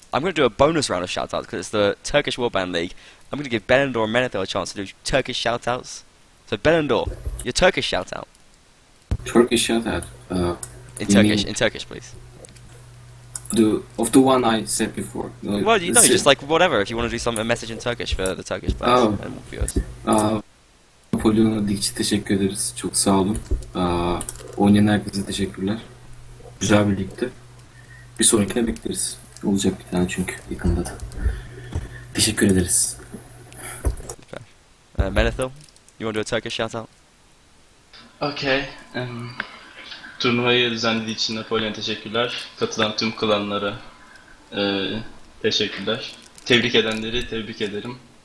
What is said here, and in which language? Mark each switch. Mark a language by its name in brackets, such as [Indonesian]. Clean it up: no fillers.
[English] I'm going to do a bonus round of shoutouts because it's the Turkish Warband League. I'm going to give Benandor and Menethil a chance to do Turkish shoutouts. So Benandor, your Turkish shoutout. Turkish shoutout. In You Turkish, mean- in Turkish, please. The one I said before. Well, you know, just like whatever. If you want to do a message in Turkish for the Turkish players Oh. and viewers. [Turkish] Napolyon'a lig için teşekkür ederiz. Çok sağ olun. Oynayan herkese teşekkürler. Güzel bir ligdi. Bir sonrakine bekleriz. Olacak bir tane çünkü yakında da. Teşekkür ederiz. [English] Menethil, you want to do a Turkish shoutout? Okay. [Turkish] Turnuvayı düzenlediği için Napolyon teşekkürler. Katılan tüm klanlara teşekkürler. Tebrik edenleri tebrik ederim.